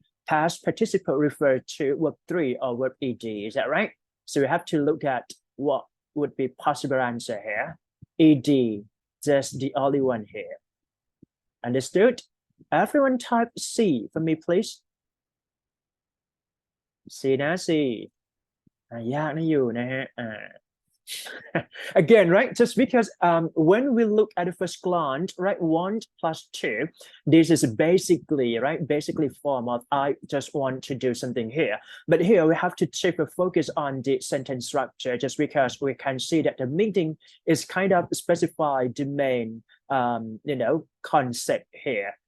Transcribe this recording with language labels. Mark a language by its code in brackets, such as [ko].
[en] Past participle refer to verb 3 or verb ed. Is that right? So we have to look at what would be possible answer here. Ed, just the only one here. Understood? Everyone type C for me, please. [th] C นะ C ยากนะอยู่นะฮะ [en] Again, right? Just because when we look at the first glance, right? Want plus 2, this is basically, right? Basically form of I just want to do something here. But here we have to shift the focus on the sentence structure just because we can see that the meaning is kind of specified the main, you know, concept here.